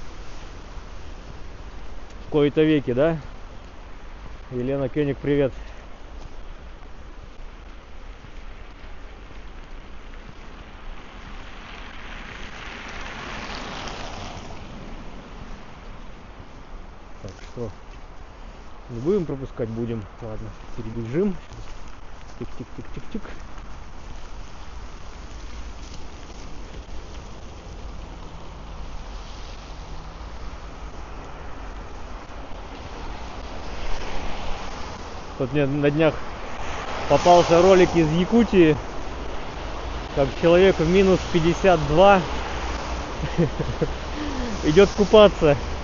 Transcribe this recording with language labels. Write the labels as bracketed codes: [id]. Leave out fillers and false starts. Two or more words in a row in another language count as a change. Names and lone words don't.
[ru] В кои-то веки, да? Елена Кёник, привет. Так, что? Не будем пропускать? Будем. Ладно, перебежим. Тик-тик-тик-тик-тик. Тут мне на днях попался ролик из Якутии, как человек в минус 52 идет купаться.